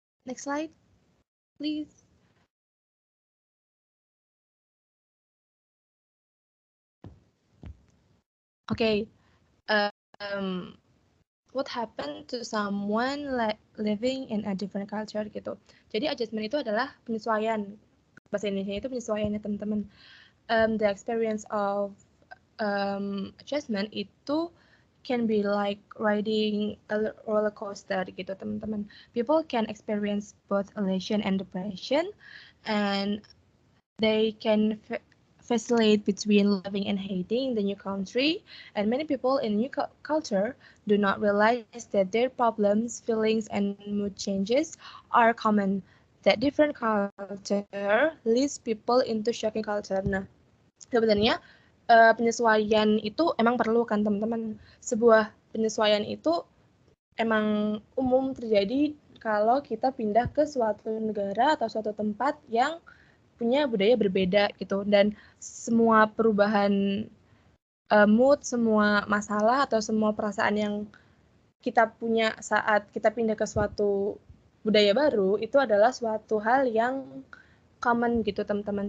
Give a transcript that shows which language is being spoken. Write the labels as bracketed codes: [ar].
[en] Next slide, please. Okay, what happened to someone living in a different culture gitu. [id] Jadi adjustment itu adalah penyesuaian. Bahasa Indonesia itu penyesuaian ya teman-teman. [en] The experience of adjustment itu can be like riding a roller coaster gitu teman-teman. People can experience both elation and depression, and they can vacillate between loving and hating the new country, and many people in new culture do not realize that their problems, feelings, and mood changes are common. that different culture leads people into shocking culture. [id] Nah, sebenarnya penyesuaian itu emang perlu kan teman-teman. Sebuah penyesuaian itu emang umum terjadi kalau kita pindah ke suatu negara atau suatu tempat yang punya budaya berbeda gitu. Dan semua perubahan mood, semua masalah atau semua perasaan yang kita punya saat kita pindah ke suatu budaya baru itu adalah suatu hal yang common gitu teman-teman.